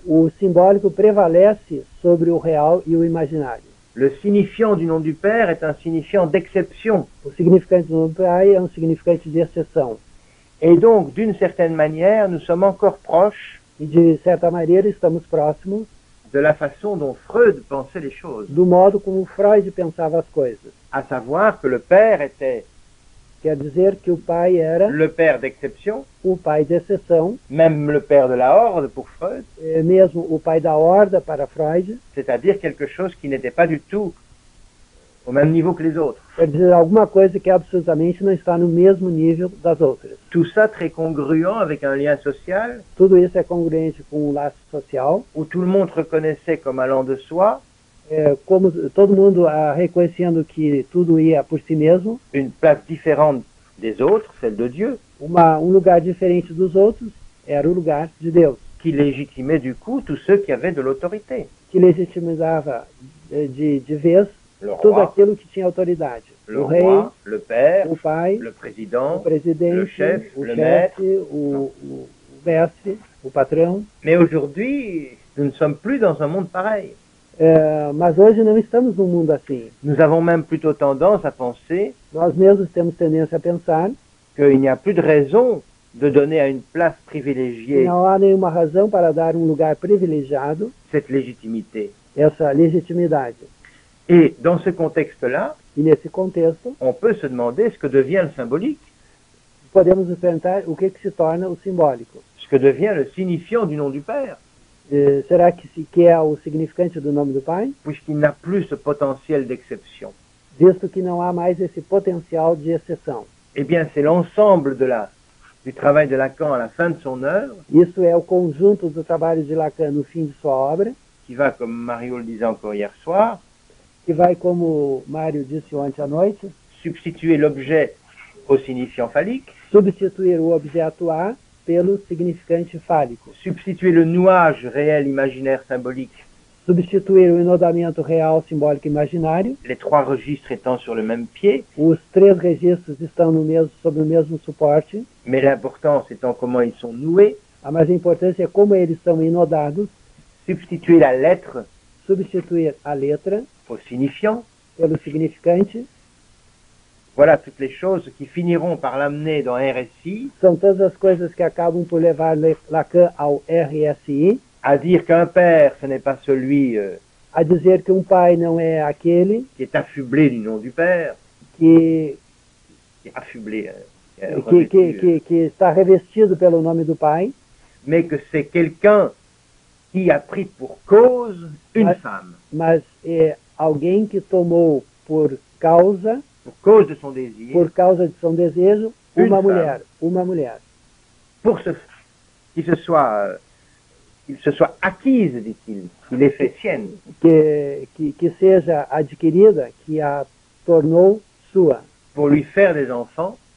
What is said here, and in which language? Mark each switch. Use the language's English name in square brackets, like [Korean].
[Portuguese] O simbólico prevalece sobre o real e o imaginário. [French] Le signifiant du nom du Père est un signifiant d'exception. [Portuguese] O significante do nome do Pai é um significante de exceção. [French] Et donc, d'une certaine manière, nous sommes encore proches [Portuguese] E, de certa maneira, estamos próximos [French] de la façon dont Freud pensait les choses. [Portuguese] do modo como Freud pensava as coisas. [French] À savoir que le Père était [Portuguese] Quer dizer que o Pai era [French] le Père d'exception, [Portuguese] o Pai de exceção, [French] même le Père de la Horde pour Freud, [Portuguese] mesmo o Pai da horda para Freud, [French] c'est-à-dire quelque chose qui n'était pas du tout au même niveau que les autres. [Portuguese] quer dizer alguma coisa que absolutamente não está no mesmo nível das outras. [French] Tout ça très congruent avec un lien social [Portuguese] Tudo isso é congruente com um laço social, [French] où tout le monde reconnaissait comme allant de soi [Portuguese] como todo mundo reconhecendo que tudo ia por si mesmo, [French] une place différente des autres, celle de Dieu, [Portuguese] lugar diferente dos outros era o lugar de Deus, [French] qui légitimait du coup tous ceux qui avaient de l'autorité. [Portuguese] que legitimizava de vez [French] Le [Portuguese] tudo [French] roi, [Portuguese] aquilo que tinha autoridade. [French] le [Portuguese] O rei, [French] roi, le père, [Portuguese] o pai, [French] le président, [Portuguese] o presidente, [French] le chef, [Portuguese] o [French] le [Portuguese] chefe, o mestre, o patrão. [French] Mais aujourd'hui, nous ne sommes plus dans un monde pareil. [Portuguese] Mas hoje não estamos num mundo assim. [French] Nous avons même plutôt tendance à penser [Portuguese] Nós mesmos temos tendência a pensar [French] qu'il n'y a plus de raison de donner à une place [Portuguese] que [French] privilégiée [Portuguese] não há nenhuma razão para dar um lugar privilegiado [French] cette légitimité. [Portuguese] essa legitimidade. [French] Et dans ce contexte-là, [Portuguese] E nesse contexto, [French] on peut se demander ce que devient le symbolique, [Portuguese] podemos nos perguntar o que se torna o simbólico. [French] ce que devient le signifiant du nom du Père, [Portuguese] Será que é o significante do nome do Pai? [French] puisqu'il n'a plus ce potentiel d'exception. [Portuguese] Visto que não há mais esse potencial de exceção. [French] Eh bien, c'est l'ensemble du travail de Lacan à la fin de son œuvre, [Portuguese] Isso é o conjunto do trabalho de Lacan no fim de sua obra, [French] qui va, comme Mario le disait encore hier soir, [Portuguese] que vai, como Mário disse ontem à noite, [French] substituer l'objet au signifiant phallique, [Portuguese] substituir o objeto A pelo significante fálico, [French] substituer le nouage réel, imaginaire, symbolique, [Portuguese] substituir o enodamento real, simbólico e imaginário. [French] les trois registres étant sur le même pied, [Portuguese] Os três registros estão sobre o mesmo suporte, [French] mais l'importance étant comment ils sont noués, [Portuguese] mas a importância é como eles são enodados, [French] substituer la lettre [Portuguese] substituir a letra [French] au signifiant. [Portuguese] pelo significante. [French] Voilà toutes les choses qui finiront par l'amener dans RSI [Portuguese] São todas as coisas que acabam por levar Lacan ao RSI, [French] à dire qu'un père, ce n'est pas celui [Portuguese] a dizer que pai não é aquele [French] qui est affublé du nom du Père, [Portuguese] que, [French] qui est affublé, [Portuguese] que está revestido pelo nome do Pai, [French] mais que c'est quelqu'un qui a pris pour cause une femme, [Portuguese] mas é alguém que tomou por causa [French] pour cause de son désir, [Portuguese] de seu desejo, uma mulher. [French] pour qu'il se soit acquise, dit-il, qu'il ait fait sienne. [Portuguese] Que seja adquirida, que a tornou sua, [French] pour lui faire des enfants,